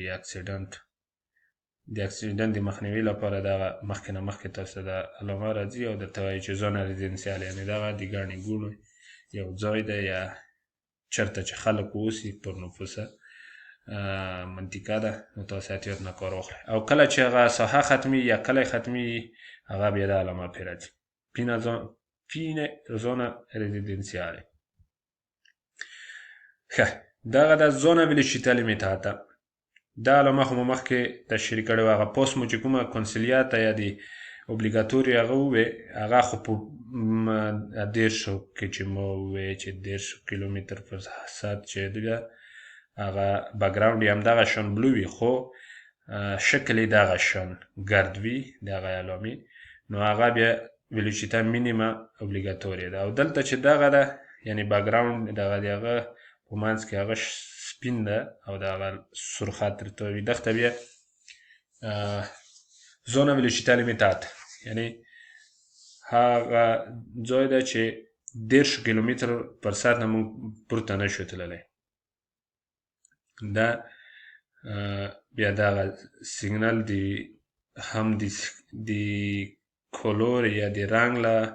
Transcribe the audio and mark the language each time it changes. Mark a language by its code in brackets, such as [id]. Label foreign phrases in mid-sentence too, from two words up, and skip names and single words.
[ps] اکسیډنټ د مخنیوي لپاره دغه مخکې نه مخکې تاسو ته دا علامه راځي او درته وایي چې [it] zona residenziale [ps] یعنې دغه د ګڼې ګوڼې یو ځای دی یا چېرته چې خلک اوسي پر نفوسه منطقه ده، نو تاسو احتیاط نه کار واخلئ. او کله چې هغه ساحه ختمي یا کلی ختمي هغه بیا دا علامه پرې راځي [it] fine zona residenziale. [ps] ښه دغه د [it] zona velocità limitata [ps] دا علامه خو مو مخکې تشریح کړې وه، هغه پوست مو چې کومه کنسلیاته یا د اوبلیګاتوري هغه ووې هغه خو په 10 کې چې مو ووې چې 10 کیلومتر پر ساعت چې بیا هغه باګراونډ یې همدغه شان بلو وي، خو شکل یې دغه شان ګرد وي دغه علامې، نو هغه بیا [it] velocità minima obligatoria [ps] ده او دلته چې دغه ده یعنی باکګراوند دغه د هغه په منځ کې هغه سپین ده او دغه سور خط درته وي دغه بیا [it] zona velocità limitata [ps] یعنی هغه ځای ده چې 10 کیلومتر پر ساعت نه موږ پورته نشو تللی دا بیا دغه سیګنال دی هم د کلور یا د رنګ له